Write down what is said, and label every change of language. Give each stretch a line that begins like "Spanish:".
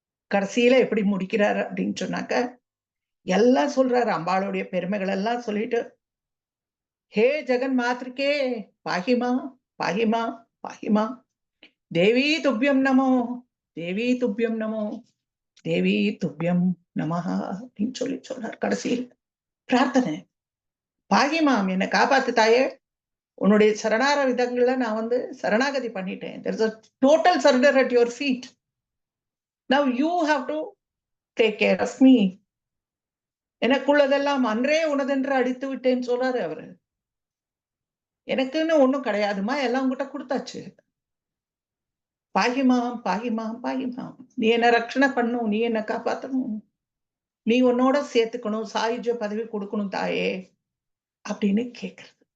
Tamil: கடைசியில எப்படி முடிக்கிறாரு அப்படின்னு சொன்னாக்க எல்லாம் சொல்றாரு, அம்பாளுடைய பெருமைகள் எல்லாம் சொல்லிட்டு,
Sanskrit: ஹே ஜெகன் மாத்திருக்கே பாகிமா பாகிமா பாகிமா, தேவி துப்பியம் நமோ தேவி துப்பியம் நமோ தேவி துப்பியம் நமஹா
Tamil: அப்படின்னு சொல்லி சொல்றார். கடைசியில் பிரார்த்தனை, பாகிமாம் என்னை காப்பாத்து தாயே, உன்னுடைய சரணார விதங்கள்ல நான் வந்து சரணாகதி பண்ணிட்டேன்.
English: There is a total surrender at your feet. Now you have to take care of me.
Tamil: எனக்குள்ளதெல்லாம் அன்றே உனதென்று அடித்து விட்டேன்னு சொல்றாரு அவரு. எனக்குன்னு ஒண்ணும் கிடையாதுமா, எல்லாம் உங்ககிட்ட கொடுத்தாச்சு. பாகிமாம் பாகிமாம் பாகிமாம், நீ என்ன ரட்சணை பண்ணும், நீ என்ன காப்பாத்தணும், நீ உன்னோட சேர்த்துக்கணும், சாயுஜ பதவி கொடுக்கணும் தாயே அப்படின்னு கேட்கறது.